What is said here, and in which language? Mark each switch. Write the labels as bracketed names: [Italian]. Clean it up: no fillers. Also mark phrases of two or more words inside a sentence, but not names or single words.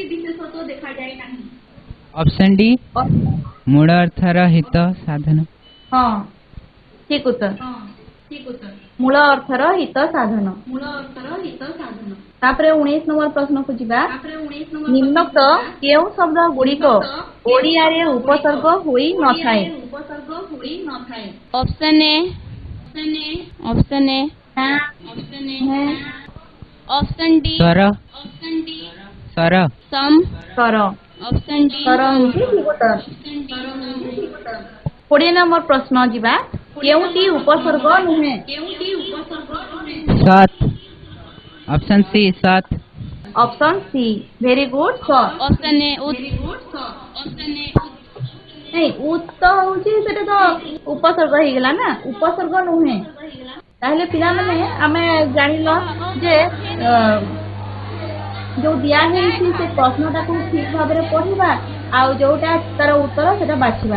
[English] option D [Odia] ମୂଳ ଅର୍ଥର ହିତ ସାଧନ। ହଁ, ଠିକ୍ ଉତ୍ତର। ମୂଳ ଅର୍ଥର ହିତ ସାଧନ। ତାପରେ 19 ନମ୍ବର ପ୍ରଶ୍ନକୁ ଯିବା। ନିମ୍ନୋକ୍ତ କେଉଁ ଶବ୍ଦ ଗୁଡ଼ିକ ଓଡ଼ିଆରେ ଉପସର୍ଗ ହୋଇ ନଥାଏ? [English] option A option A [Odia] ହଁ, [English] option D [Odia] ସ୍ୱର ସ୍ୱର सम ସ୍ୱର। [English] option D [Odia] ସ୍ୱର ହେଉଛି ଠିକ୍ ଉତ୍ତର। 20 ନମ୍ବର ପ୍ରଶ୍ନ ଯିବା। କେଉଁଟି ଉପସର୍ଗ ନୁହେଁ? ସତ୍ [English] option C [Odia] ସତ୍ [English] option C. very good. [Odia] ସତ୍। [English] option A option A [Odia] ନାଇଁ, ଉତ ହଉଛି ସେଟା ତ ଉପସର୍ଗ ହେଇଗଲା ନା, ଉପସର୍ଗ ନୁହେଁ। ତାହେଲେ ପିଲାମାନେ ଆମେ ଜାଣିଲ ଯେ ଯୋଉ ଦିଆ ହେଇଛି ସେ ପ୍ରଶ୍ନଟାକୁ ଠିକ ଭାବରେ ପଢିବା ଆଉ ଯୋଉଟା ତାର ଉତ୍ତର ସେଟା ବାଛିବା।